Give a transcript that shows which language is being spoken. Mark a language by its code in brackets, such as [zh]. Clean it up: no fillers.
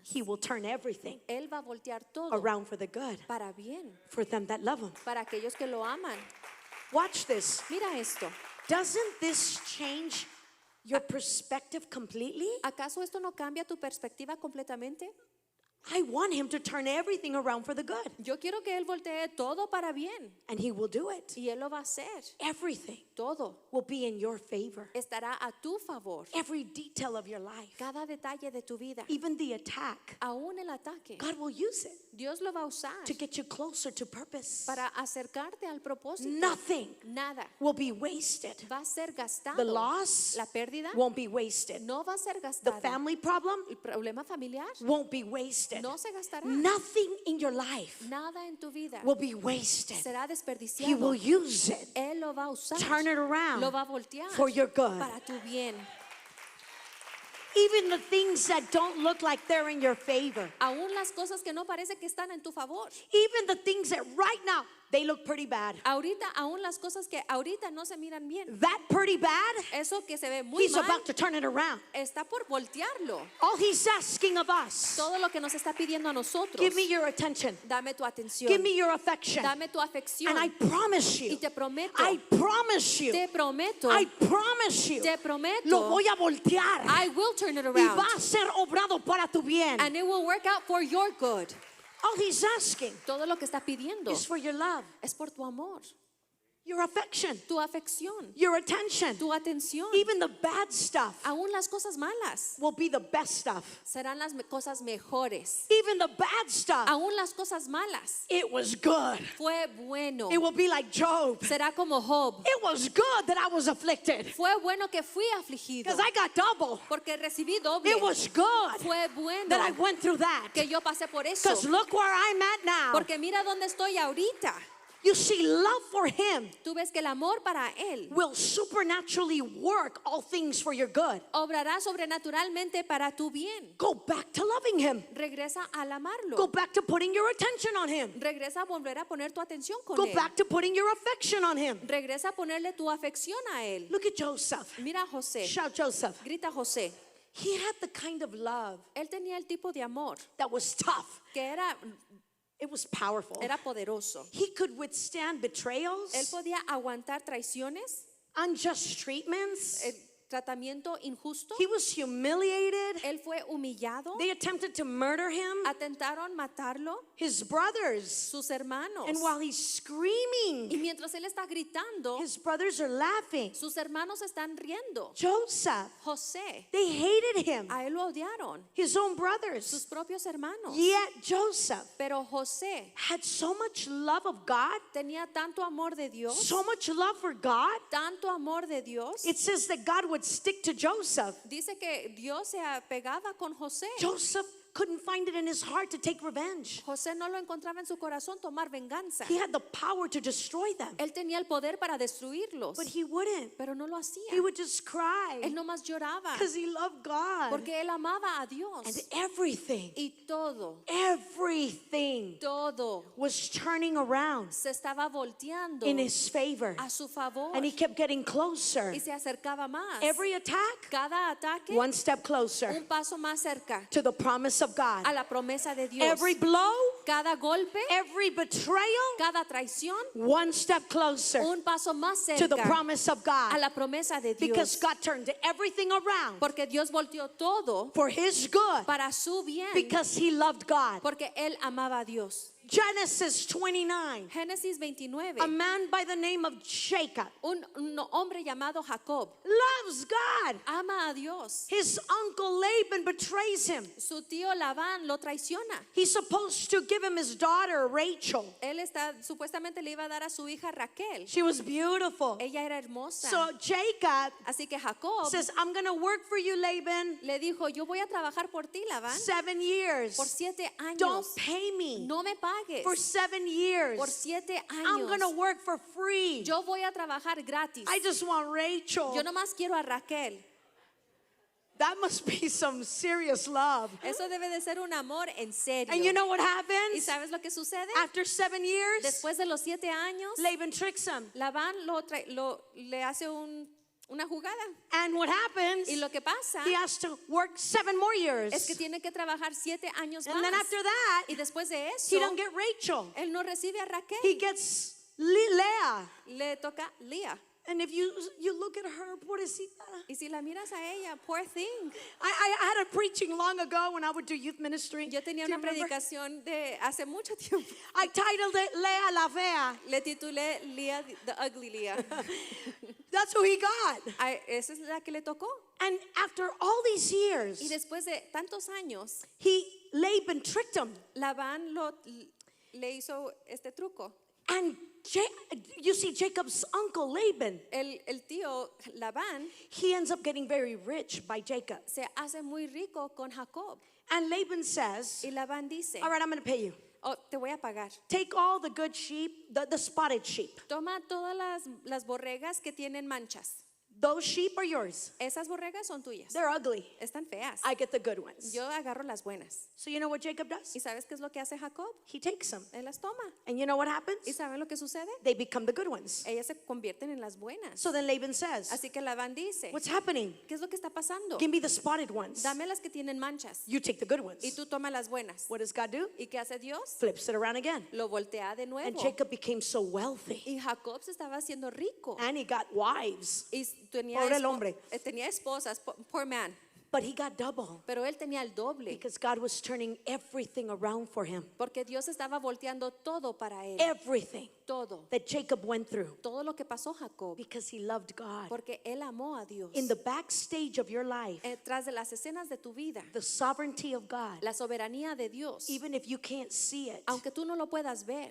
[en] He will turn everything [es] Él va a voltear todo [en] around for the good [es] para bien, [en] for them that love Him. [es] para aquellos que lo aman. [en] Watch this. [es] Mira esto. [en] Doesn't this change your perspective completely? [es] ¿Acaso esto no cambia tu perspectiva completamente? [en] I want Him to turn everything around for the good. [es] Yo quiero que Él voltee todo para bien. [en] And He will do it. [es] Y Él lo va a hacer. [en] Everything [es] Todo [en] will be in your favor. [es] estará a tu favor. [en] Every detail of your life, [es] Cada detalle de tu vida, [en] even the attack, [es] aún el ataque, [en] God will use it [es] Dios lo va a usar [en] to get you closer to purpose. [es] para acercarte al propósito. [en] Nothing [es] Nada [en] will be wasted. [es] va a ser gastado. [en] The loss [es] La pérdida [en] won't be wasted. [es] no va a ser [en] The [es] gastada. [en] family problem [es] El problema familiar [en] won't be wasted. [es] no se gastará. [en] Nothing in your life [es] Nada en tu vida [en] will be wasted. [es] será [en] He [es] desperdiciado. [en] will use it, [es] Él lo va a usar. [en] turn it [es] Lo [en] around [es] va a voltear [en] for your good. [es] para tu bien. [en] Even the things that don't look like they're in your favor. [es] Aún las cosas que no parece que están en tu favor. [en] Even the things that right now they look pretty bad. [es] Ahorita, aún las cosas que ahorita no se miran bien. [en] That pretty bad, [es] Eso que se ve muy [en] He's [es] mal [en] about to turn it around. [es] está por voltearlo. [en] All He's asking of us, [es] Todo lo que nos está pidiendo a nosotros. [en] give me your attention. [es] Dame tu atención. [en] Give me your affection. [es] Dame tu afección. [en] And I promise you, [es] Y te prometo. [en] I promise you, [es] Te prometo. [en] I promise you, [es] Te prometo. lo voy a voltear. [en] I will turn it [es] Y [en] around. [es] va a ser obrado para tu bien. [en] And it will work out for your good. All He's asking [es] Todo lo que está pidiendo [en] is for your love, [es] es por tu amor, [en] your affection, [es] tu afección, [en] your attention. [es] tu atención. [en] Even the bad stuff [es] Aún las cosas malas [en] will be the best stuff. [es] serán las cosas mejores. [en] Even the bad stuff, [es] Aún las cosas malas [en] it was good. [es] fue bueno. [en] It will be like Job. [es] Será como Job. [en] It was good that I was afflicted [es] Fue bueno que fui afligido [en] because I got double. [es] porque recibí doble. [en] It was good [es] Fue bueno [en] that I went through that [es] que yo pasé por eso. [en] because look where I'm at now. [es] Porque mira dónde estoy ahorita. [en] You see, love for Him [es] Tú ves que el amor para Él [en] will supernaturally work all things for your good. [es] obrará sobrenaturalmente para tu bien. [en] Go back to loving Him. [es] Regresa al amarlo. [en] Go back to putting your attention on Him. [es] Regresa a volver a poner tu atención con [en] Go [es] Él. [en] back to putting your affection on Him. [es] Regresa a ponerle tu afección a Él. [en] Look at Joseph. [es] Mira a José. [en] Shout Joseph. [es] Grita José. [en] He had the kind of love [es] Él tenía el tipo de amor [en] that was tough. [es] que [en] It was powerful. [es] era poderoso. [en] He could withstand betrayals, [es] Él podía aguantar traiciones, [en] unjust treatments. [es] el tratamiento injusto. [en] He was humiliated. [es] Él fue humillado. [en] They attempted to murder him. [es] Atentaron matarlo. [en] His brothers. [es] Sus hermanos. [en] And while he's [es] Y [en] screaming, [es] mientras él está gritando, [en] his brothers are laughing. [es] sus hermanos están riendo. [en] Joseph, [es] José, [en] they hated him. [es] a él lo odiaron, [en] His own [es] sus [en] brothers. [es] propios hermanos. [en] Yet Joseph [es] Pero José [en] had so much love of God, [es] tenía tanto amor de Dios, [en] so much love for God. [es] tanto amor de Dios. [en] It says that God would stick to Joseph. [es] Dice que Dios se apegaba con José. [en] Joseph couldn't find it in his heart to take revenge. [es] José no lo encontraba en su corazón tomar venganza. [en] He had the power to destroy them, [es] Él tenía el poder para destruirlos, [en] but he wouldn't. [es] pero no lo hacía. [en] He would just cry [es] Él nomás lloraba [en] because he loved God. [es] porque él amaba a Dios. [en] And everything, [es] Y [en] everything [es] todo [en] was turning around [es] se estaba volteando [en] in his favor. [es] a su favor. [en] And he kept getting closer. [es] Y se acercaba más. [en] Every attack, [es] Cada ataque, [en] one step closer [es] un paso más cerca [en] to the promise of God. [es] a la promesa de Dios. [en] Every blow, [es] Cada golpe, [en] every betrayal, [es] cada traición, [en] one step closer [es] un paso más [en] to the [es] cerca [en] promise of [es] a [en] God. [es] la promesa de [en] Because [es] Dios. [en] God turned everything around [es] Porque Dios volteó todo [en] for his good, [es] para su bien. [en] because he loved God. [es] Porque él amaba a Dios. [en] Genesis 29, [es] Génesis 29. [en] a man by the name of Jacob [es] Un hombre llamado Jacob [en] loves God. [es] ama a Dios. [en] His uncle Laban betrays him. [es] Su tío Labán lo traiciona. [en] He's supposed to give him his daughter Rachel. [es] Él supuestamente le iba a dar a su hija Raquel. [en] She was beautiful. [es] Ella era hermosa. [en] So Jacob [es] Así que Jacob [en] says, I'm going to work for you, Laban, [es] le dijo, yo voy a trabajar por ti, Labán, [en] 7 years. [es] por 7 años. [en] Don't pay me [es] No me pagues. [en] for 7 years. [es] Por 7 [en] I'm going to [es] años. [en] work for free. [es] Yo voy a trabajar gratis. [en] I just want Rachel. [es] Yo nomás quiero a Raquel. [en] That must be some serious love. [es] Eso debe de ser un amor en serio. [en] And you know what [es] ¿Y [en] happens? [es] sabes lo que sucede? [en] After 7 years, [es] Después de los 7 años, [en] Laban tricks him. [es] Labán le hace una jugada. [en] And what happens? [es] Y lo que pasa [en] He has to work 7 more years. [es] es que tiene que trabajar 7 años [en] And then [es] más. [en] after that, [es] Y después de [en] he [es] eso, [en] don't get Rachel. [es] él no recibe a Raquel. [en] He gets Leah. [es] Le toca Lía. [en] And if you look at her, [es] pobrecita. Y si la miras a ella, [en] poor thing. I had a preaching long ago when I would do youth ministry. [es] Yo tenía [en] Do you remember? [es] predicación de hace mucho tiempo. [en] I titled it Leah [es] la Fea. Le titulé Lía, [en] the ugly [es] Lía. [en] That's who he got. [es] Esa es la que le tocó. [en] And after all these [es] Y [en] years, [es] después de tantos años, [en] Laban tricked him. [es] Labán le hizo este truco. [en] And you see Jacob's uncle Laban, [es] El tío Labán [en] he ends up getting very rich by Jacob. [es] se hace muy rico con Jacob. [en] And Laban says, [es] Y Labán dice, [en] all right, I'm going to pay you. [es] oh, te voy a pagar. [en] Take all the good sheep, the spotted sheep. [es] Toma todas las borregas que tienen manchas. [en] Those sheep are yours. [es] Esas borregas son tuyas. [en] They're ugly. [es] Están feas. [en] I get the good ones. [es] Yo agarro las buenas. [en] So you know what Jacob does? [es] ¿Y sabes qué es lo que hace Jacob? [en] He takes them. [es] Él las toma. [en] And you know what happens? [es] ¿Y saben lo que sucede? [en] They become the good ones. [es] Ellas se convierten en las buenas. [en] So then Laban says, [es] Así que Labán dice, [en] what's happening? [es] ¿qué es lo que está pasando? [en] Give me the spotted ones. [es] Dame las que tienen manchas [en] You take the good ones. [es] y tú toma las buenas. [en] What does God do? [es] ¿Y qué hace Dios? [en] Flips it around again. [es] Lo voltea de [en] And [es] nuevo. [en] Jacob became so wealthy. [es] Y Jacob se estaba haciendo rico. [en] And he got wives. [es] Y tenía, Pobre el hombre. tenía esposas, [en] poor man. But he got double. [es] Pero él tenía el doble. [en] Because God was turning everything around for him. [es] Porque Dios estaba volteando todo para él. [en] Everything [es] Todo. [en] that Jacob went through. [es] Todo lo que pasó Jacob. [en] Because he loved God. [es] Porque él amó a Dios. [en] In the backstage of your life, [es] Tras de las escenas de tu vida, [en] the sovereignty of God, [es] la soberanía de Dios, [en] even if you can't see it, [es] aunque tú no lo puedas ver,